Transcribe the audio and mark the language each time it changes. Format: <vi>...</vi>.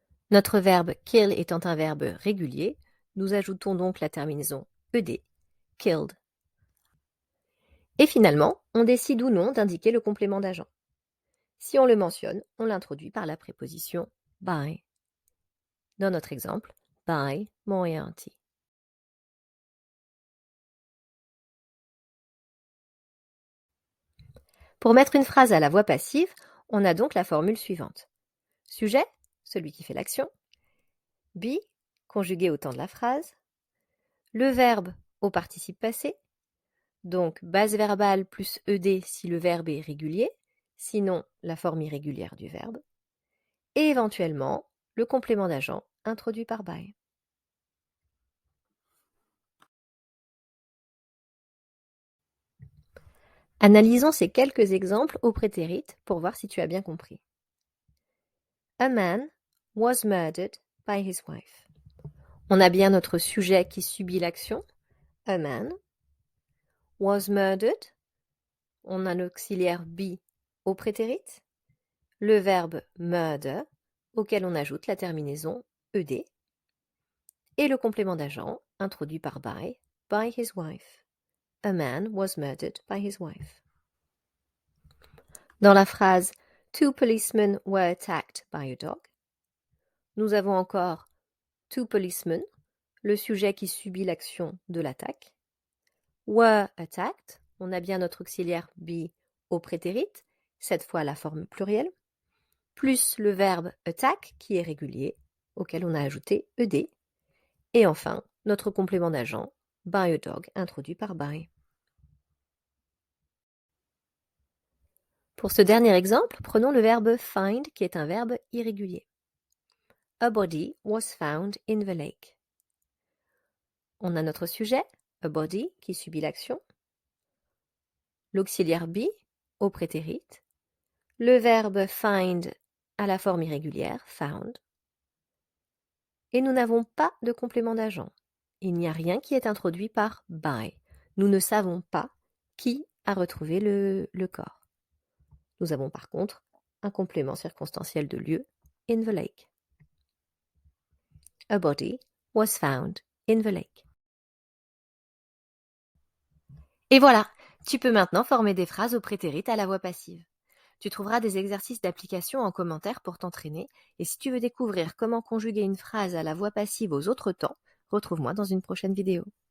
<fr>Notre verbe kill étant un verbe régulier, nous ajoutons donc la terminaison ed, killed. Et finalement, on décide ou non d'indiquer le complément d'agent. Si on le mentionne, on l'introduit par la préposition by. Dans notre exemple, by Moriarty. Pour mettre une phrase à la voix passive, on a donc la formule suivante. Sujet, celui qui fait l'action. Be, conjugué au temps de la phrase. Le verbe au participe passé. Donc base verbale plus ed si le verbe est régulier, sinon la forme irrégulière du verbe. Et éventuellement, le complément d'agent introduit par by. Analysons ces quelques exemples au prétérit pour voir si tu as bien compris.</fr> <en>A man was murdered by his wife.</en> <fr>On a bien notre sujet qui subit l'action.</fr> <en>A man was murdered.</en> <fr>On a l'auxiliaire be au prétérit. Le verbe murder auquel on ajoute la terminaison ed. Et le complément d'agent introduit par</fr> <en>by his wife. A man was murdered by his wife.</en> <fr>Dans la phrase</fr> <en>Two policemen were attacked by a dog,</en> <fr>nous avons encore</fr> <en>two policemen,</en> <fr>le sujet qui subit l'action de l'attaque.</fr> <en>Were attacked,</en> <fr>on a bien notre auxiliaire be au prétérit, cette fois la forme plurielle, plus le verbe attack qui est régulier, auquel on a ajouté ed. Et enfin, notre complément d'agent,</fr> <en>by a dog,</en> <fr>introduit par by. Pour ce dernier exemple, prenons le verbe find qui est un verbe irrégulier.</fr> <en>A body was found in the lake.</en> <fr>On a notre sujet,</fr> <en>a body,</en> <fr>qui subit l'action. L'auxiliaire be au prétérit. Le verbe find à la forme irrégulière, found. Et nous n'avons pas de complément d'agent. Il n'y a rien qui est introduit par by. Nous ne savons pas qui a retrouvé le corps. Nous avons par contre un complément circonstanciel de lieu,</fr> <en>in the lake. A body was found in the lake.</en> <fr>Et voilà, tu peux maintenant former des phrases au prétérit à la voix passive. Tu trouveras des exercices d'application en commentaire pour t'entraîner, et si tu veux découvrir comment conjuguer une phrase à la voix passive aux autres temps, retrouve-moi dans une prochaine vidéo.</fr>